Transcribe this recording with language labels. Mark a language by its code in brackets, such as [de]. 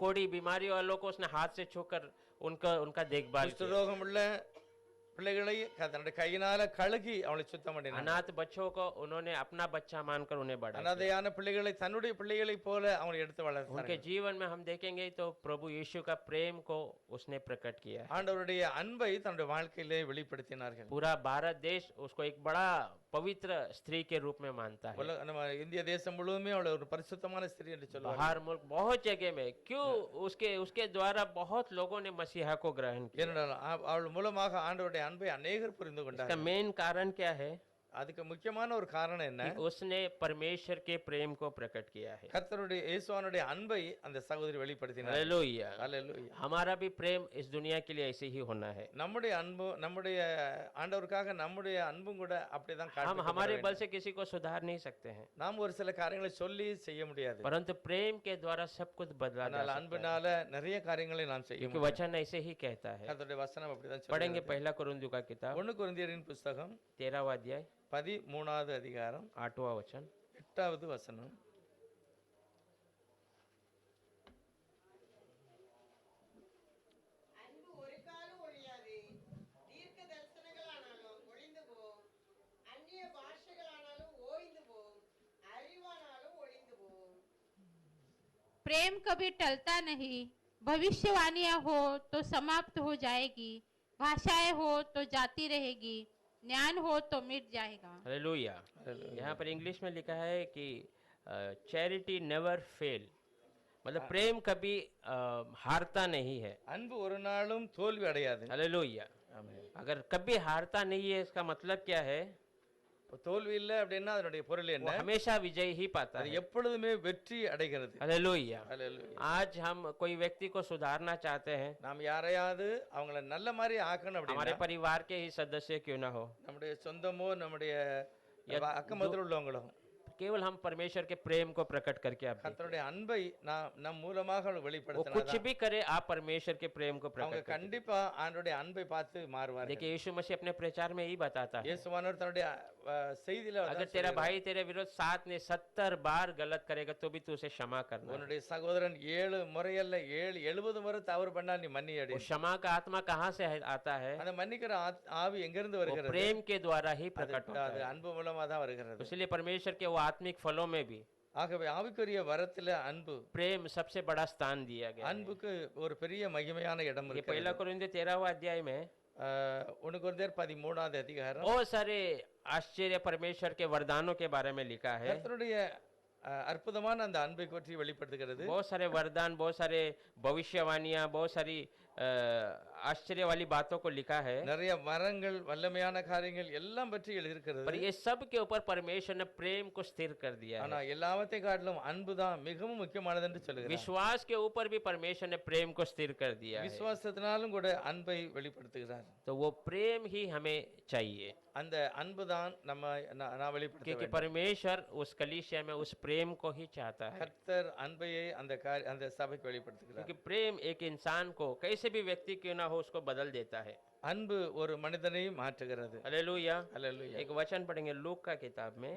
[hi] कोड़ी बीमारी वालों को उसने हाथ से छूकर उनका देखभाल किया। [ta] குஷ்டரோகம் உள்ள பிள்ளைகளை தன்னுடைய கையினால கழுகி அவளை சுத்தம் பண்ணினார். [hi] अनाथ बच्चों को उन्होंने अपना बच्चा मानकर उन्हें बढ़ाया। [ta] அனாதையான பிள்ளைகளை தன்னுடைய பிள்ளைகளைப் போல அவங்களை எடுத்து [hi] उनके [ta] வளர்த்தார். [hi] जीवन में हम देखेंगे तो प्रभु यीशु का प्रेम को उसने प्रकट किया। [ta] ஆண்டவருடைய அன்பை தன்னுடைய வாழ்க்கையிலே வெளிப்படுத்தினார்கள். [hi] पूरा भारत देश उसको एक बड़ा पवित्र स्त्री के रूप में मानता है। [ta] நம்ம இந்திய தேசம் முழுவதுமே அவளை ஒரு பரிசுத்தமான ஸ்திரீ என்று சொல்லுவாங்க. [hi] बाहर मुल्क बहुत जगह में, क्यों? उसके द्वारा बहुत लोगों ने मसीहा को ग्रहण किया। [ta] ஏனென்றால் அவள் மூலமாக ஆண்டவருடைய அன்பை अनेகர் புரிந்து [hi] इसका [ta] கொண்டார்கள். [hi] मेन कारण क्या है? [ta] அதுக்கு முக்கியமான ஒரு காரணம் என்ன? [hi] कि उसने परमेश्वर के प्रेम को प्रकट किया है। [ta] கர்த்தருடைய இயேசுவானுடைய அன்பை அந்த சகோதரி வெளிப்படுத்தினார். [hi] हालेलुया। [ta] ஹalleluya. [hi] हमारा भी प्रेम इस दुनिया के लिए ऐसे ही होना है। [ta] நம்முடைய அன்பு, நம்முடைய ஆண்டவருக்காக நம்முடைய அன்பும் கூட அப்படிதான் [hi] हम [ta] காண்பிக்கப்பட [hi] हमारे बल [ta] வேண்டும். [hi] से किसी को सुधार नहीं सकते हैं, [ta] நாம் ஒரு சில காரியங்களை சொல்லி செய்ய முடியாது. [hi] परंतु प्रेम के द्वारा सब कुछ बदला जा [ta] ஆனால் [hi] सकता है, [ta] அன்பினால நிறைய காரியங்களை நாம் செய்ய [hi] क्योंकि [ta] முடியும். [hi] वचन ऐसे ही कहता है। [ta] கர்த்தருடைய வசனம் அப்படிதான் [hi] पढ़ेंगे [ta] சொல்லுகிறது. [hi] पहला कुरिन्थियों का किताब [ta] 1 கொரிந்தியரின் புத்தகம் [hi] 13वां अध्याय [ta] 13வது அதிகாரம் [hi] 8वां वचन। [ta] 8வது வசனம். அன்பு ஒரு காலம் ஒழியாது. தீர்க்க தரிசனங்களானாலும் ஒழிந்து போம், அந்நிய பாஷைகளானாலும் ஓய்ந்து போம், அறிவானாலும் ஒழிந்து போம். [hi] प्रेम कभी टलता नहीं। भविष्यवाणियां हो तो समाप्त हो जाएगी, भाषाएं हो तो जाती रहेगी, ज्ञान हो तो मिट जाएगा। हालेलुया। यहाँ पर इंग्लिश में लिखा है कि [en] charity never fail, [hi] मतलब प्रेम कभी हारता नहीं है। [ta] அன்பு ஒரு நாளும் தோல்வி அடையாது. [hi] हालेलुया। [ta] ஆமென். [hi] अगर कभी हारता नहीं है, इसका मतलब क्या है? [ta] தோல்வி இல்லை அப்படின்னா அதனுடைய பொருள் [hi] वो [ta] என்ன? [hi] हमेशा विजय ही पाता [ta] அது [hi] है। [ta] எப்பொழுதுமே வெற்றி அடைகிறது. [hi] हालेलुया। [ta] ஹalleluya. [hi] आज हम कोई व्यक्ति को सुधारना चाहते हैं, [ta] நாம் யாரையாவது அவங்கள நல்ல மாதிரி ஆக்கணும் [hi] हमारे [ta] அப்படின்னா [hi] परिवार के ही सदस्य क्यों ना हो, [ta] நம்முடைய சொந்தமோ நம்முடைய [hi] या [ta] அக்கமத்தில் உள்ளவங்களோ [hi] केवल हम परमेश्वर के प्रेम को प्रकट करके आप देखिए। [ta] கர்த்தருடைய அன்பை நம் மூலமாக [hi] वो कुछ [ta] வெளிப்படுத்தினா [hi] भी करे, आप परमेश्वर के प्रेम को [ta] அவங்க [hi] प्रकट करिए। [ta] கண்டிப்பா ஆண்டவருடைய அன்பை பார்த்து மாறுவார்கள். [hi] देखिए यीशु मसीह अपने प्रचार में यही बताता है, [ta] இயேசுவானவர் தன்னுடைய செய்தியில [hi] अगर [ta] அதான் [hi] तेरा [ta] சொல்கிறார். [hi] भाई तेरे विरोध 7 ने 70 बार गलत करेगा तो भी तू उसे क्षमा करना। [ta] உன்னுடைய சகோதரன் 7 முறையல்ல 70 முறை தவறு பண்ணா நீ மன்னியடி. [hi] वो क्षमा का आत्मा कहाँ से आता है? [ta] அந்த மன்னிக்கிற ஆவி எங்கிருந்து [hi] वो [ta] வருகிறது? [hi] प्रेम के द्वारा ही प्रकट होता [ta] அது [hi] है। [ta] அன்பு மூலமா தான் வருகிறது. [hi] इसलिए परमेश्वर के वो आत्मिक फलों में भी [ta] ஆகவே ஆவிக்குரிய வரத்துல அன்பு, [hi] प्रेम सबसे बड़ा स्थान दिया गया है। [ta] அன்புக்கு ஒரு பெரிய மகிமையான இடம் [hi] ये [ta] இருக்கு. [hi] पहला कुरिन्थियों 13वां अध्याय में [ta] 1 கொரிந்தியர் 13வது அதிகாரம் [hi] बहुत सारे आश्चर्य परमेश्वर के वरदानों के बारे में लिखा है। [ta] கர்த்தருடைய அற்புதமான அந்த அன்பை பற்றி வெளிப்படுத்துகிறது. [hi] बहुत सारे वरदान, बहुत सारे भविष्यवाणियां, बहुत सारी आश्चर्य वाली बातों को लिखा है, [ta] நிறைய வரங்கள், வல்லமையான காரியங்கள் எல்லாம் பற்றி [hi] पर [ta] எழுதியிருக்கிறது. [hi] ये सब के ऊपर परमेश्वर ने प्रेम को स्थिर कर दिया [ta] ஆனா [hi] है। [ta] எல்லாவற்றை காட்டிலும் அன்புதான் மிகவும் முக்கியமானது என்று சொல்லுகிறார். [hi] विश्वास के ऊपर भी परमेश्वर ने प्रेम को स्थिर कर दिया है। [ta] விசுவாசத்தினாலும் கூட அன்பை வெளிப்படுத்துகிறார். [hi] तो वो प्रेम ही हमें चाहिए, [ta] அந்த அன்புதான் நம்ம நான் வெளிப்படுத்த [hi] क्योंकि [ta] வேண்டும். [hi] परमेश्वर उस कलीसिया में उस प्रेम को ही चाहता है। [ta] கர்த்தர் அன்பையை அந்த சபைக்கு வெளிப்படுத்துகிறார். [hi] क्योंकि प्रेम एक इंसान को, कैसे भी व्यक्ति क्यों ना हो, उसको बदल देता है। [ta] அன்பு ஒரு மனிதனை மாற்றுகிறது. [hi] हालेलुया। [ta] ஹalleluya. [hi] एक वचन पढ़ेंगे लूक का किताब में